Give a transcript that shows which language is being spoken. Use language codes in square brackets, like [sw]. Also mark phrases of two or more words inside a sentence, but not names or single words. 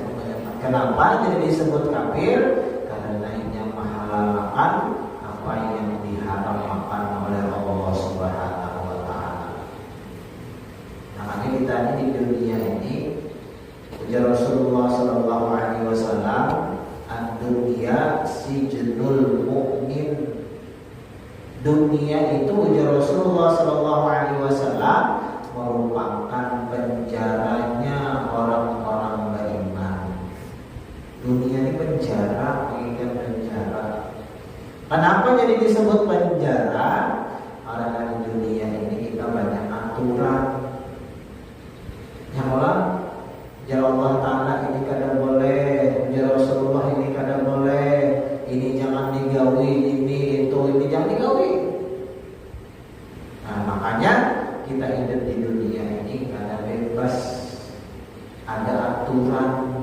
[id] Kenapa jadi disebut kafir? Karena ini menghalalkan apa yang diharamkan oleh Allah [ar] سبحانه وتعالى. [id] Makanya kita ini di dunia ini, ujar Rasulullah [ar] صلى الله عليه وسلم, الدنيا سجن المؤمن. [id] Dunia itu, ujar Rasulullah [ar] صلى الله عليه وسلم, [id] merupakan penjaranya orang-orang beriman. Dunia ini penjara, mengingat penjara. Kenapa jadi disebut penjara? Karena di dunia ini kita banyak aturan. Yang orang, [bjn] ya Allah Ta'ala ini kada boleh, ya Rasulullah ini kada boleh, ini jangan digawi, ini jangan digawi. [id] Nah makanya kita hidup di dunia ini kada bebas, ada aturan.